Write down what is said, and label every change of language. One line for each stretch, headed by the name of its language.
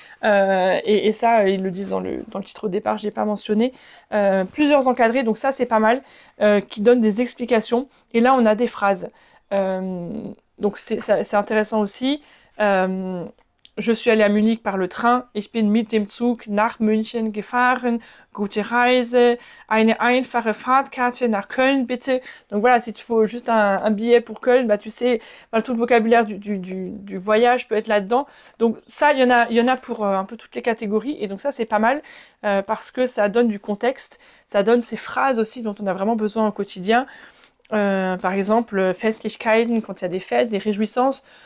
French: Et ça, ils le disent dans le titre au départ, je l'ai pas mentionné. Plusieurs encadrés, donc ça c'est pas mal, qui donnent des explications. Et là, on a des phrases. Donc c'est intéressant aussi. Je suis allée à Munich par le train.
German: Ich bin mit dem Zug nach München gefahren. Gute Reise. Eine einfache Fahrtkarte nach Köln, bitte.
French: Donc voilà, si tu faut juste un billet pour Köln, bah tu sais, bah, tout le vocabulaire du voyage peut être là-dedans. Donc ça, il y en a pour un peu toutes les catégories. Et donc ça, c'est pas mal parce que ça donne du contexte. Ça donne ces phrases aussi dont on a vraiment besoin au quotidien. Par exemple, Festlichkeiten, quand il y a des fêtes, des réjouissances.